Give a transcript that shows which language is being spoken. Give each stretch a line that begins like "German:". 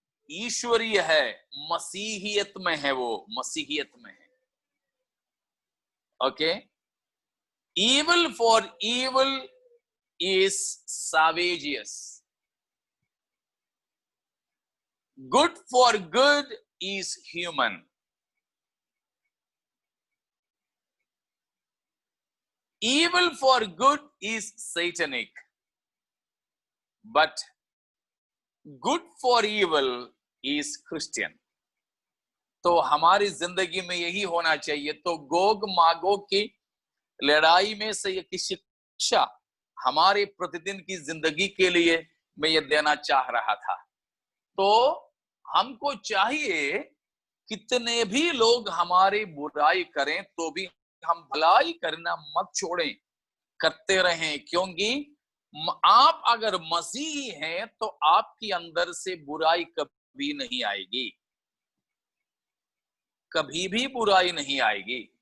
Hindi: ईश्वरीय है, मसीहियत में है, वो मसीहियत में है।
English: Okay, evil for evil is savageous, good for good is human. Evil for good is satanic, but good for evil is Christian.
Hindi: तो हमारी जिंदगी में यही होना चाहिए। तो गोग मागोग की लड़ाई में से एक शिक्षा हमारे प्रतिदिन की जिंदगी के लिए मैं ये देना चाह रहा था। तो हमको चाहिए, कितने भी लोग हमारी बुराई करें तो भी हम भलाई करना मत छोड़ें, करते रहें, क्योंकि आप अगर मसीही हैं तो आपके अंदर से बुराई कभी नहीं आएगी, कभी भी बुराई नहीं आएगी।